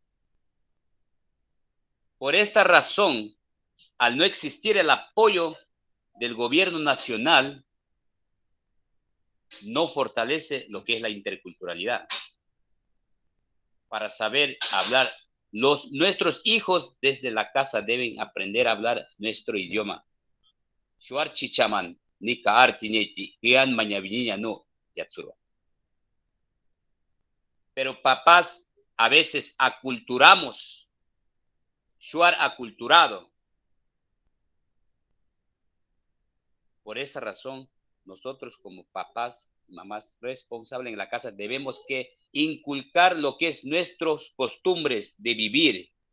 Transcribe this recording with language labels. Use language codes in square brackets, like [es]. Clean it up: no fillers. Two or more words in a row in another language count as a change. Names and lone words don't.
[es] Por esta razón, al no existir el apoyo del gobierno nacional, no fortalece lo que es la interculturalidad. Para saber hablar, nuestros hijos desde la casa deben aprender a hablar nuestro idioma. [jiv] Shuar chichaman, nika artineti, gian mañaviniña no, yatsuro. [es] Pero papás a veces aculturamos, shuar aculturado. Por esa razón, nosotros como papás y mamás responsables en la casa debemos que inculcar lo que es nuestras costumbres de vivir.